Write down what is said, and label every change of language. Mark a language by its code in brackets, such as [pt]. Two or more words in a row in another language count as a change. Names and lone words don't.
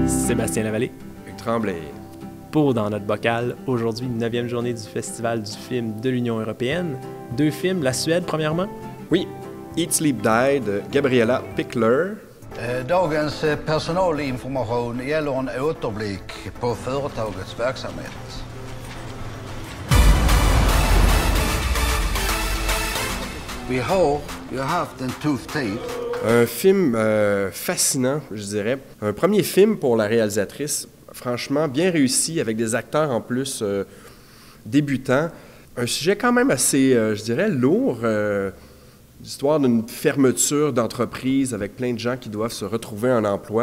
[fr] Sébastien Lavallée. Hugues Tremblay. Pour Dans notre bocal, aujourd'hui, 9e journée du Festival du film de l'Union européenne. 2 films, la Suède premièrement. Oui, Eat, Sleep, Die de Gabriella Pickler. [sv] Dagens personalinformation gäller en återblick på företagets verksamhet. Vi har haft en tuff tid. [fr] Un film fascinant, je dirais. Un premier film pour la réalisatrice, franchement bien réussi, avec des acteurs en plus débutants. Un sujet quand même assez, je dirais, lourd. L'histoire d'une fermeture d'entreprise avec plein de gens qui doivent se retrouver un emploi.